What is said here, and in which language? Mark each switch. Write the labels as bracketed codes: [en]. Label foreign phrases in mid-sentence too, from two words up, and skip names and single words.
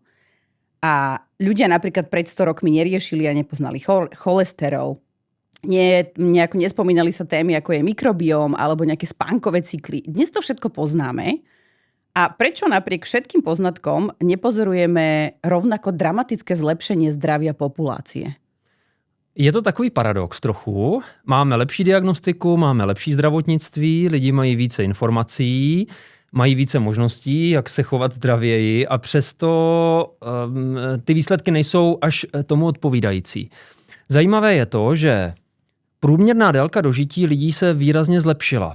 [sk] A ľudia napríklad pred 100 rokmi neriešili a nepoznali cholesterol. Nejako nespomínali sa témy, ako je mikrobióm alebo nejaké spánkové cykly. Dnes to všetko poznáme. A prečo napriek všetkým poznatkom nepozorujeme rovnako dramatické zlepšenie zdravia populácie? [cs] Je to takový paradox trochu. Máme lepší diagnostiku, máme lepší zdravotnictví, lidi mají více informací, mají více možností, jak se chovat zdravěji a přesto ty výsledky nejsou až tomu odpovídající. Zajímavé je to, že průměrná délka dožití lidí se výrazně zlepšila.